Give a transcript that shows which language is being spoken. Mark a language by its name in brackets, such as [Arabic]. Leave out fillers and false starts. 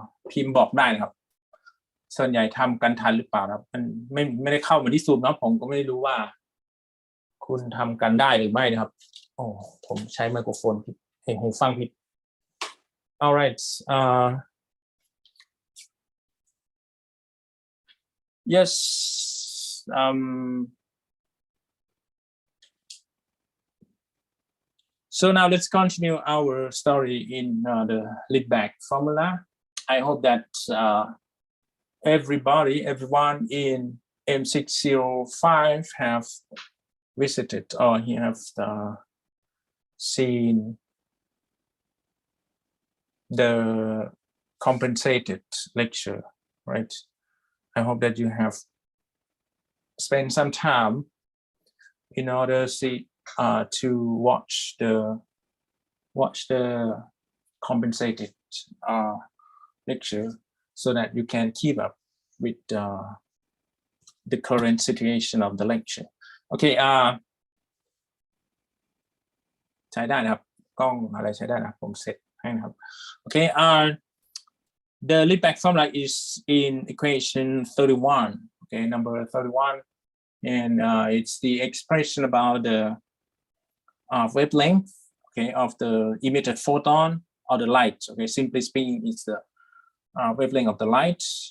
[Thai] พิมพ์บอกได้นะครับส่วนใหญ่ทำกันทันหรือเปล่าครับมันไม่ได้เข้ามาที่ซูมนะผมก็ไม่รู้ว่าคุณทำกันได้หรือไม่นะครับโอ้ผมใช้ไมโครโฟนผิดหูฟังผิด [English] All right. Yes. So now let's continue our story in the Leadback Formula. I hope that everyone in M605 have visited or he have seen the compensated lecture, right? I hope that you have spent some time in order to watch the compensated lecture so that you can keep up with the current situation of the lecture. [Thai] Okay, ใช้ได้นะครับกล้องอะไรใช้ได้นะผมเซตให้นะครับ [English] Okay, the Leadback formula is in equation 31. Okay, number 31, and it's the expression about the wavelength, okay, of the emitted photon or the light. Okay, simply speaking, it's the wavelength of the light.